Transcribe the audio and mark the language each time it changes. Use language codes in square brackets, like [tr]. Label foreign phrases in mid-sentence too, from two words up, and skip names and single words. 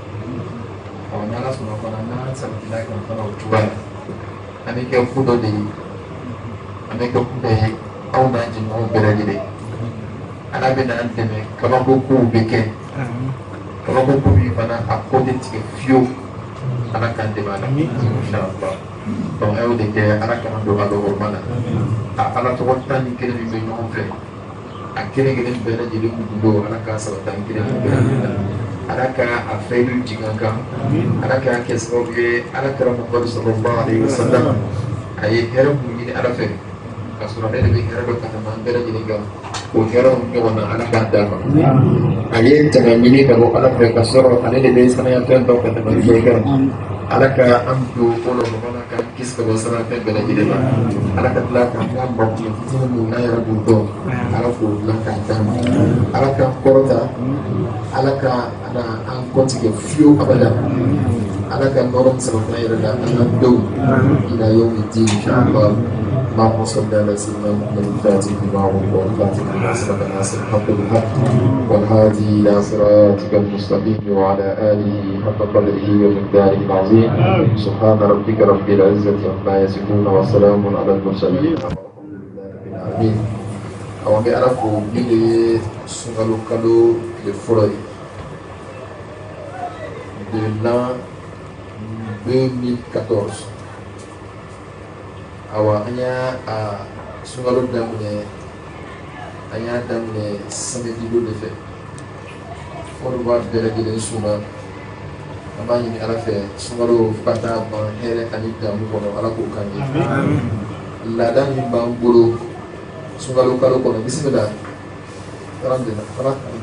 [bm] n'ala sɔnna fana n'an sabatila kan fana o cogoya la an bɛ kɛ fu dɔ de ye an bɛ kɛ fu dɔ ye aw n'an jɛɲɔgɔnw bɛɛ lajɛlen ala bɛ n'an dɛmɛ kabako kow bɛ kɛ kabako ko min fana a ko tɛ tigɛ fiyewu ala k'an dɛmɛ a la inshallah donc a y'o de kɛ ala k'an don a la hɔrɔma la a ala tɔgɔ 11 min bɛ ɲɔgɔn fɛ a kelen kelen bɛɛ lajɛlen gundo ala k'a sabati an kelen bɛɛ lajɛlen la ala ka a fɛyidu jigin an kan ala k'a kɛ sababu ye ala kɛra Muhamadu sallallahu alaihi wasallam a ye hɛrɛ mun ɲini ala fɛ ka sɔrɔ ale de bɛ hɛrɛ dɔ ka tɛmɛ an bɛɛ lajɛlen kan o hɛrɛ ɲɔgɔn na ala k'a d'a ma a ye tɛmɛ ɲini ka bɔ ala fɛ ka sɔrɔ ale de bɛ sanayafɛn dɔw ka tɛmɛ fɛn kan ala ka an don o la ɲɔgɔn ka kisi ka bɔ sanayafɛn bɛɛ lajɛlen ma ala ka tila ka an ka mɔgɔ fitinin mun n'an yɛrɛ b'u dɔn ala k'o dilan k'a d'a ma ala k'an kɔrɔta ala ka an kɔtigɛ fiyewu abada ala ka nɔrɔ min sabati an yɛrɛ la an ka denw [ar] إلى يوم الدين إن شاء الله اللهم صل على سيدنا محمد الفاتح لما أغلق والفاتح لما سبق ناصر الحق بالحق والهادي إلى صراطك المستقيم وعلى آله حق قدره ومقداره العظيم سبحان ربك رب العزة عما يصفون وسلام على المرسلين والحمد لله رب العالمين [bm] awon bɛ ala ko min de ye sunkalo kalo tile fɔlɔ ye [fr] de l'an [bm] 2014 awa an y'a sunkalo daminɛ an y'a daminɛ samedi don de fɛ fɔlɔ b'a bɛɛ lajɛlen suma an b'a ɲini ala fɛ sunkalo fo ka taa ban hɛrɛ ani damu kɔnɔ ala k'o kan ye laada min b'an bolo sunkalo kalo kɔnɔ [ar] بسم الله الحمد لله